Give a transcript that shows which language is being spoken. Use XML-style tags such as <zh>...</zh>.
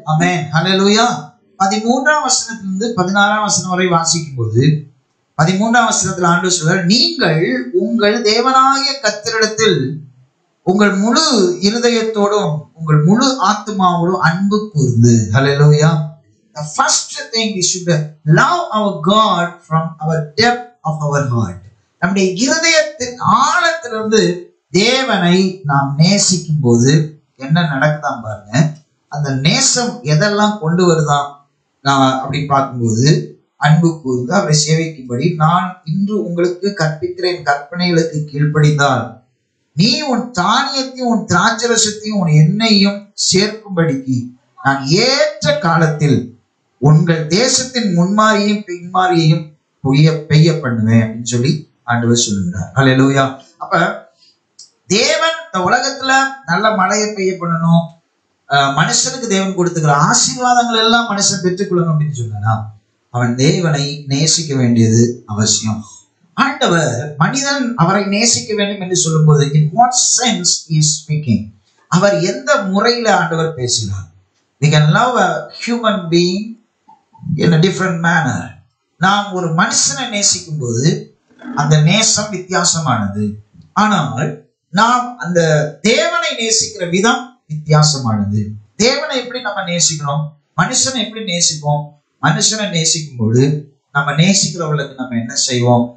<ta>ஆமென். ஹல்லேலூயா. 13ஆம் வசனத்திலிருந்து 16ஆம் வசனம் வரை வாசிக்கும் போது 13ஆம் வசனத்தில் ஆண்டவர் சொல்றார், நீங்கள் உங்கள் தேவனாகிய கர்த்தரிடத்தில் உங்கள் முழு இருதயத்தோடும் உங்கள் முழு ஆத்துமாவோடும் அன்பு கூர்ந்து. ஹல்லேலூயா.</ta> <en>The first thing we should love our God from our depth of our heart.</en> <ta>நம்முடைய இருதயத்தின் ஆழத்திலிருந்து தேவனை நாம் நேசிக்கும் போது என்ன நடக்குதான் பாருங்க. அந்த நேசம் எதெல்லாம் கொண்டு வருதான் நான் அப்படி பார்க்கும்போது, அன்பு கூர்ந்து அவரை சேவிக்கும்படி நான் இன்று உங்களுக்கு கற்பிக்கிற என் கற்பனைகளுக்கு கீழ்ப்படிந்தால் நீ உன் தானியத்தையும் உன் திராட்சரசத்தையும் உன் எண்ணெயையும் சேர்க்கும்படிக்கு நான் ஏற்ற காலத்தில் உங்கள் தேசத்தின் முன்மாரியையும் பின்மாரியையும் பெய்ய பண்ணுவேன் அப்படின்னு சொல்லி ஆண்டவர் சொல்லுகிறார். ஹல்லேலூயா. அப்ப தேவன் இந்த உலகத்துல நல்ல மழையை பெய்ய பண்ணணும், மனுஷனுக்கு தேவன் கொடுத்துக்கிற ஆசீர்வாதங்கள் எல்லாம் மனுஷன் பெற்றுக்கொள்ளணும் அப்படின்னு சொன்னா அவன் தேவனை நேசிக்க வேண்டியது அவசியம். ஆண்டவர் மனிதன் அவரை நேசிக்க வேண்டும் என்று சொல்லும் போது</ta> <en>in what sense he is speaking,</en> <ta>அவர் எந்த முறையில ஆண்டவர் பேசுகிறார்?</ta> <en>We can love a human being in a different manner.</en> <ta>நாம் ஒரு மனுஷனை நேசிக்கும் போது அந்த நேசம் வித்தியாசமானது. ஆனால் நாம் அந்த தேவனை நேசிக்கிற விதம் வித்தியாசமானது. தேவனை எப்படி நம்ம நேசிக்கிறோம், மனுஷனை எப்படி நேசிப்போம்? மனுஷனை நேசிக்கும் போது நம்ம நேசிக்கிறவர்களுக்கு நம்ம என்ன செய்வோம்?</ta>